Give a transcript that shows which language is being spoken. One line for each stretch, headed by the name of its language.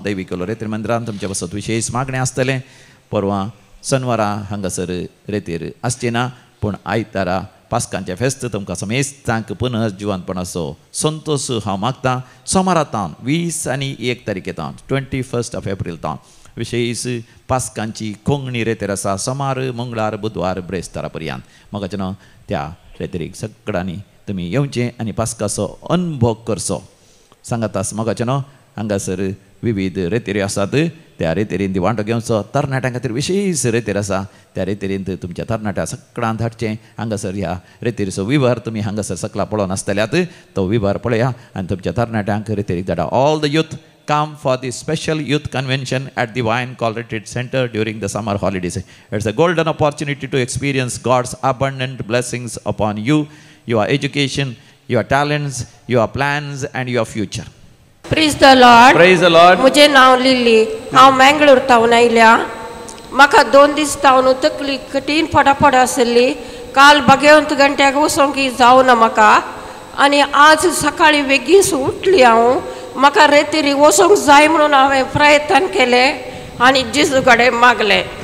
Konkani: दैवीक रेतीर मंदिरांत तुमच्या बसत विशेष मागणें आसतलें. परवां शनिवारा हांगासर रेतीर आसची ना, पूण आयतारा पास्कांचे फेस्त तुमकां समेस्तांक पुनः जिवंतपणाचो संतोश हांव मागतां. सोमारातान 20 आनी 1 तारखेतान 21 एप्रील तावन विशेष पास्कांची कोंगणी रेतीर आसा. सोमार, मंगळार, बुधवार, ब्रेस्तारा पर्यंत. म्हाका न्हू त्या रेतीरीक सगळ्यांनी तुमी येवचें आनी पास्काचो अनुभव करचो. सांगातास म्हाका न्हू हांगासर विविध रेतीरी आसात. त्या रेतीरीन ती वांटो घेवचो. तरणाट्यां खातीर विशेष रेतीर आसा. त्या रेतीरींत तुमच्या तरणाट्या सगळ्यांक धाडचें. हांगासर ह्या रेतीरचो विवार तुमी हांगासर सकला पळोवन आसतल्यात तो विवार पळया आनी तुमच्या तरणाट्यांक रेतीरीक धाडा.
English: All the youth come for the special youth convention at the Vine Call Retreat Center during the summer holidays. It's a golden opportunity to experience God's abundant blessings upon you, your education, your talents, your plans and your future. Praise the Lord. Praise the Lord.
Konkani: मुझे नाव लिली. हांव मंगळूर तावन आयल्या. म्हाका 2 दीस तावन तकली कठीण फटाफट आसली. काल भगवंत घंट्याक वचोंक जावना म्हाका आनी आज सकाळी बेगीन उठली हांव. म्हाका रेतीरी वचोंक जाय म्हणून हांवें प्रयत्न केले आनी जेजू कडेन मागले.